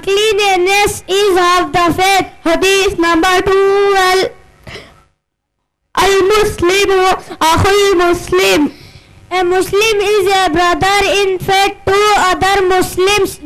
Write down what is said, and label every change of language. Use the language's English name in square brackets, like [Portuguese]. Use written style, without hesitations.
[English] Cleanliness is of the faith. [Urdu] حدیث number 12. [Arabic] المسلم أخو المسلم. [English] A Muslim is a brother in faith to other Muslims.